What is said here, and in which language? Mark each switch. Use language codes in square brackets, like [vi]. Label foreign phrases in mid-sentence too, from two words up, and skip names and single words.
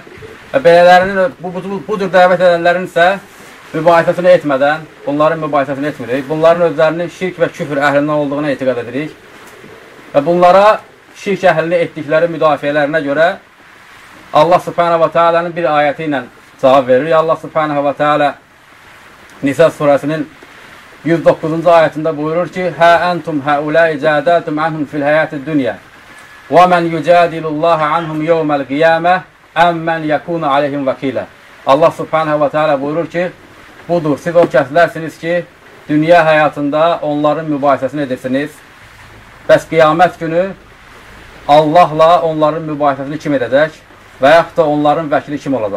[az] Və belələrinin, bu cür dəvət edənlərin isə mübahisəsini etmədən, bunların mübahisəsini etmirik. Bunların özlərinin şirk və küfr əhlindən olduğuna etiqad edirik. Və bunlara şirk əhlini etdikləri müdafiələrinə görə [ar] الله سبحانه وتعالى [az] bir ayəti ilə cavab verir. [ar] الله سبحانه وتعالى [az] Nisa surəsinin 109-cu ayətində buyurur ki, [ar] ها أنتم هؤلاء جادلتم عنهم في الحياة الدنيا ومن يجادل الله عنهم يوم القيامة أم من يكون عليهم وكيلا. الله سبحانه وتعالى [az] buyurur ki, budur, siz o kəslərsiniz ki, dünya həyatında onların mübahisəsini edirsiniz. Bəs qiyamət günü Allahla onların mübahisəsini kim edəcək və yaxud da onların vəkili kim olacaq?